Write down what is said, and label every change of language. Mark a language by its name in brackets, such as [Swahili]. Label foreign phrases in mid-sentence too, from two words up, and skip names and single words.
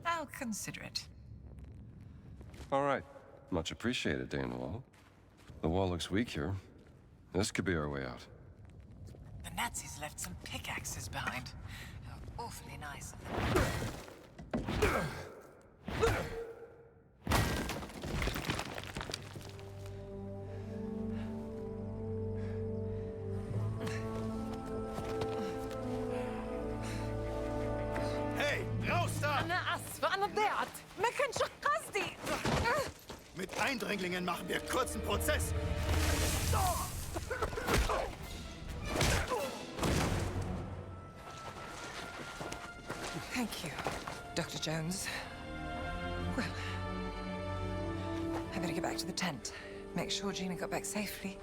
[English] I'll consider it. All right. Much appreciated, Dane Wall. The wall looks weak here. This could be our way out. The Nazis left some pickaxes behind. They were awfully nice of them. [German] Hey, raus da! [Arabic] أنا آسفة أنا ضيعت ما كانش قصدي. [German] Mit Eindringlingen machen wir kurzen Prozess. [English] Thank you, Dr. Jones. Well, I better get back to the tent. Make sure Gina got back safely.